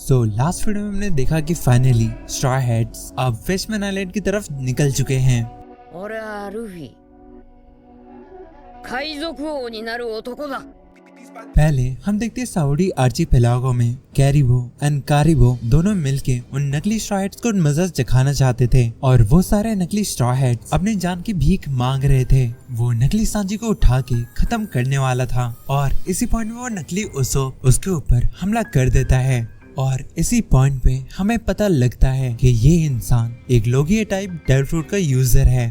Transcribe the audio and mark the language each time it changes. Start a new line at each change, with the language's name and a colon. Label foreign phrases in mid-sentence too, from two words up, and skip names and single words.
Hindi: लास्ट वीडियो में हमने देखा कि फाइनली स्ट्रॉ हेड्स अब फिशमैन आइलैंड की तरफ निकल चुके हैं।
Japanese: 俺はルフィ海賊王になる男だ
Hindi: पहले हम देखते हैं सऊदी आर्चिपेलागो में कैरिबो एंड कारिबो दोनों मिलके उन नकली स्ट्रॉ हेड्स को मजा चखाना चाहते थे और वो सारे नकली स्ट्रॉ हेड्स अपने जान की भीख मांग रहे थे। वो नकली सांजी को उठा के खत्म करने वाला था और इसी पॉइंट में वो नकली उसोप उसके ऊपर हमला कर देता है और इसी पॉइंट पे हमें पता लगता है कि ये इंसान एक
English: Logia type Devil Fruit
Hindi: का यूजर है।